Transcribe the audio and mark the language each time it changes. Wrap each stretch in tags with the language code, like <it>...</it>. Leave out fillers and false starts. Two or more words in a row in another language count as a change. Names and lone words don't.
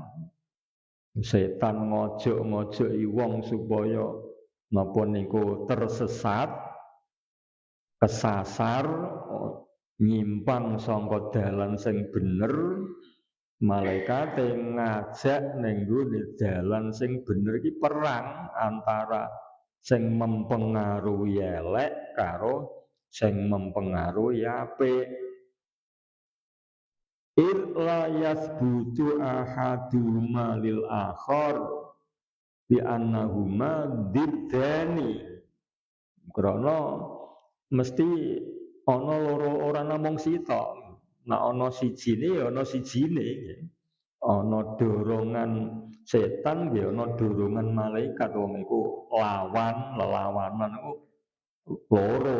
<jv>Setan ngojok-ngojoki wong supaya napa niku tersesat, kesasar, nyimpang sangka dalan sing bener. Malaikat ngajak ning nggone dalan sing bener iki perang antara sing mempengaruhi elek karo sing mempengaruhi apik.</jv> <ar>إلا يثبت أحدهما للآخر بأنهما ضدان.</ar> <jv>Krana mesti ana loro ora namung sitok. Nek ana sijine ya ana sijine. Ana dorongan setan ya ana dorongan malaikat wong iku lelawanan iku loro.</jv>